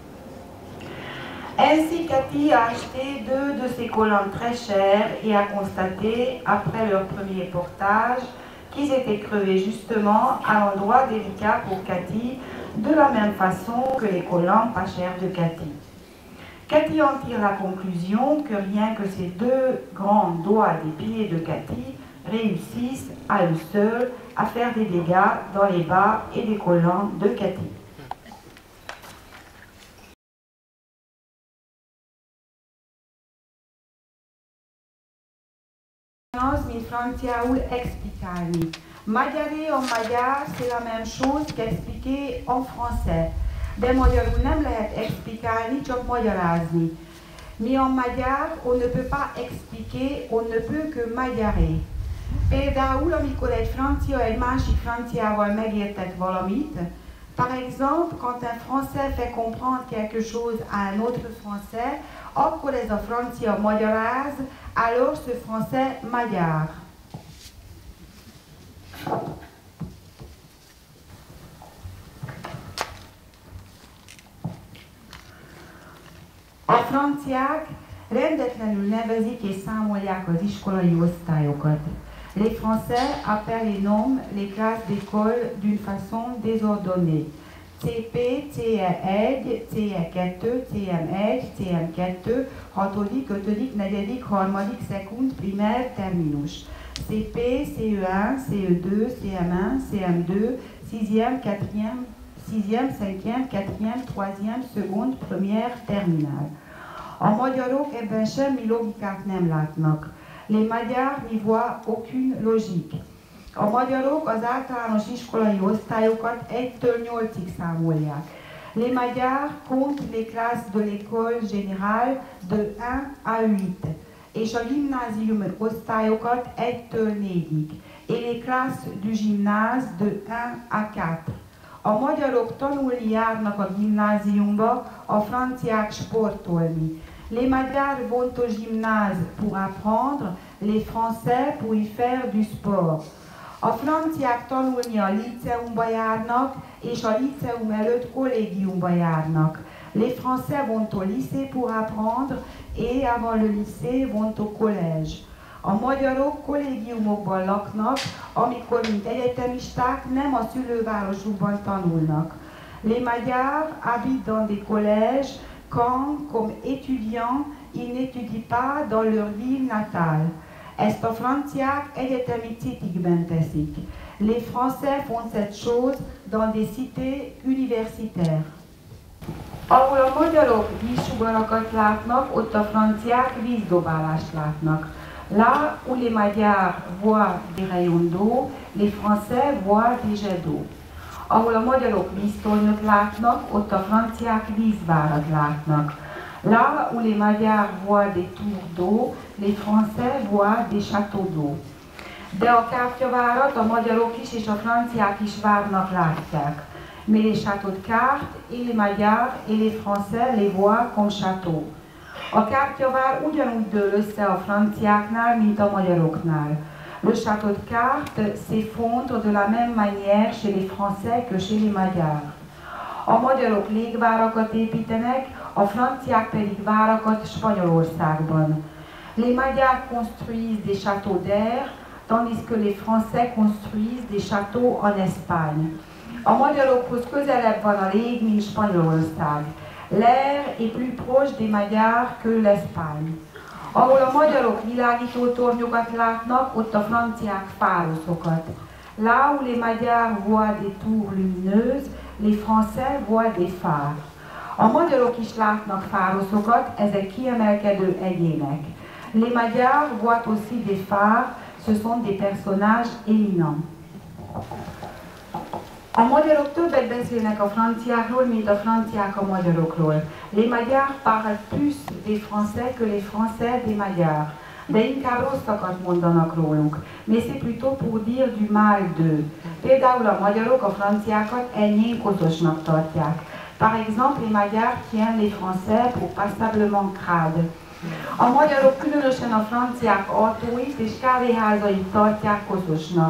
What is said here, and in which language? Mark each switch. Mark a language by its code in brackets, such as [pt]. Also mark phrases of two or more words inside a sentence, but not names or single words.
[fr] Ainsi, Cathy a acheté 2 de ces collants très chers et a constaté, après leur premier portage, qu'ils étaient crevés justement à l'endroit délicat pour Cathy, de la même façon que les collants pas chers de Cathy. Cathy en tire la conclusion que rien que ces 2 grands doigts des pieds de Cathy réussissent à eux seuls à faire des dégâts dans les bas et les collants de Cathy. [hu] Mint franciaul explicálni. [fr] Magyaré en magyar, c'est la même chose qu'expliquer en français. [hu] De magyarul nem lehet explicálni, csak magyarázni. [fr] Mi en magyar, on ne peut pas expliquer, on ne peut que magyaré. [hu] Például, amikor egy francia egy másik franciával megértet valamit, [fr] par exemple, quand un français fait comprendre quelque chose à un autre français, [hu] akkor ez a francia magyaráz, [fr] alors ce français magyar. [hu] A franciák rendetlenül nevezik és számolják az iskolai osztályokat. [fr] Les Français appellent et nomment les classes d'école d'une façon désordonnée. [hu] CP, CE1, CE2, CM1, CM2, 6., 5., 4., 3., szekund, primaire, terminus. [fr] CP, CE1, CE2, CM1, CM2, 6e, 4e, 6e, 5e, 4e, 3e, seconde, première, terminale. [hu] A magyarok ebben semmi logikát nem látnak. [fr] Les magyars n'y voient aucune logique. [hu] A magyarok az általános iskolai osztályokat 1-től 8-ig számolják. [fr] Les magyars comptent les classes de l'école générale de 1 à 8, [hu] és a gimnázium osztályokat 1-től 4-ig, [fr] et les classes du gymnase de 1 à 4. [hu] A magyarok tanulni járnak a gimnáziumba, a franciák sportolni. [fr] Les magyars vont au gymnase pour apprendre, les français pour y faire du sport. [hu] A franciák tanulni a líceumba járnak, és a líceum előtt kollégiumba járnak. [fr] Les français vont au lycée pour apprendre, et avant le lycée vont au collège. [hu] A magyarok kollégiumokban laknak, amikor mint egyetemisták nem a szülővárosukban tanulnak. [fr] Les magyars habitent dans des collèges quand, comme étudiants, ils n'étudient pas dans leur ville natale. [hu] Ezt a franciák egyetemi citikben teszik. [fr] Les français font cette chose dans des cités universitaires. [hu] Ahol a magyarok vízsugarakat látnak, ott a franciák vízdobálást látnak. [fr] Là où les magyars voient des rayons d'eau, les français voient des jets d'eau. [hu] Ahol a magyarok víztornyot látnak, ott a franciák vízvárat látnak. [fr] Là où les magyars voient des tours d'eau, les français voient des châteaux d'eau. [hu] De a kártyavárat a magyarok is és a franciák is várnak látják. [fr] Mais les châteaux de cartes, et les magyars et les français les voient comme châteaux. [hu] A kártyavár ugyanúgy dől össze a franciáknál, mint a magyaroknál. [fr] Le château de cartes s'effondre de la même manière chez les français que chez les magyars. [hu] A magyarok légvárakat építenek, a franciák pedig várakat Spanyolországban. [fr] Les magyars construisent des châteaux d'air, tandis que les français construisent des châteaux en Espagne. [hu] A magyarokhoz közelebb van a lég, mint Spanyolország. [fr] L'air est plus proche des magyars que l'Espagne. [hu] Ahol a magyarok világító tornyokat látnak, ott a franciák fároszokat. [fr] Là où les magyars voient des tours lumineuses, les français voient des phares. [hu] A magyarok is látnak fároszokat, ezek kiemelkedő egyének. [fr] Les magyars voient aussi des phares, ce sont des personnages éminents. [hu] A magyarok többet beszélnek a franciákról, mint a franciák a magyarokról. [fr] Les magyars parlent plus des français que les français des magyars. [hu] De inkább rosszakat mondanak róluk. [fr] Mais c'est plutôt pour dire du mal d'eux. [hu] Például a magyarok a franciákat enyhén koszosnak tartják. [fr] Par exemple, les magyars tiennent les français pour passablement crades. [hu] A magyarok különösen a franciák autóit és kávéházait tartják koszosnak.